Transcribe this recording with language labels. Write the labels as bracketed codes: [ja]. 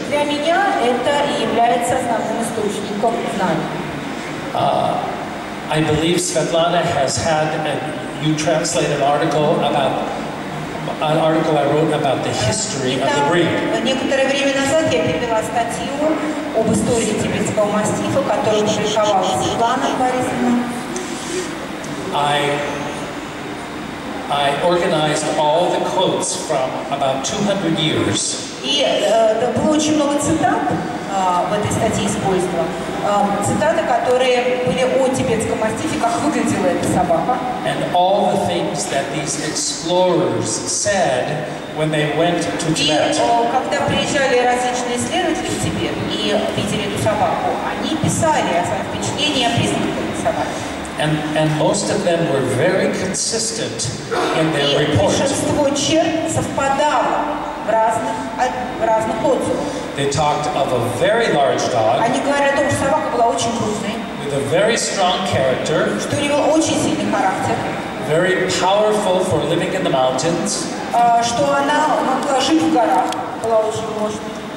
[ru] Для меня это и является основным источником знаний. [en] I believe Svetlana has had, you translate an article I wrote about the history of the breed. [ru] Некоторое время назад я перевела статью об истории тибетского мастифа, которую опубликовала Светлана Борисовна. [en] I organized all the quotes from about 200 years. [ru] И было очень много цитат в этой статье использовано. Цитаты, которые были о тибетском мастифе, как выглядела эта собака. [en] And all the things that these explorers said when they went to Tibet. [ru] И когда приезжали различные исследователи в Тибет и видели эту собаку, они писали о своем впечатлении, о признаках этой собаки. [en] And most of them were very consistent in their reports. [ru] Большинство черт совпадало в разных отзывах. [en] They talked of a very large dog. [ru] Они говорили о том, что собака была очень крупной. [en] With a very strong character. [ru] Что у него очень сильный характер. [en] Very powerful for living in the mountains. [ru] Что она могла жить в горах, была очень мощной.